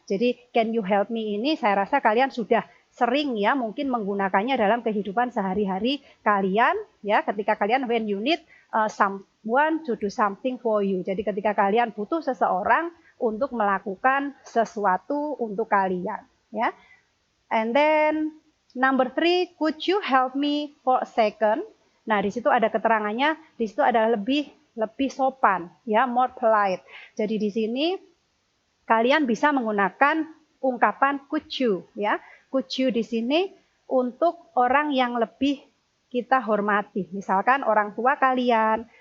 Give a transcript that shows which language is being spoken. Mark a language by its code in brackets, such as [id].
[id] Jadi [en] can you help me [id] ini saya rasa kalian sudah sering ya mungkin menggunakannya dalam kehidupan sehari-hari kalian ya ketika kalian [en] when you need someone to do something for you. [id] Jadi ketika kalian butuh seseorang untuk melakukan sesuatu untuk kalian ya. [en] And then number 3, could you help me for a second? [id] Nah, di situ ada keterangannya, di situ adalah lebih sopan ya, [en] more polite. [id] Jadi di sini kalian bisa menggunakan ungkapan could you ya. Could you di sini untuk orang yang lebih kita hormati. Misalkan orang tua kalian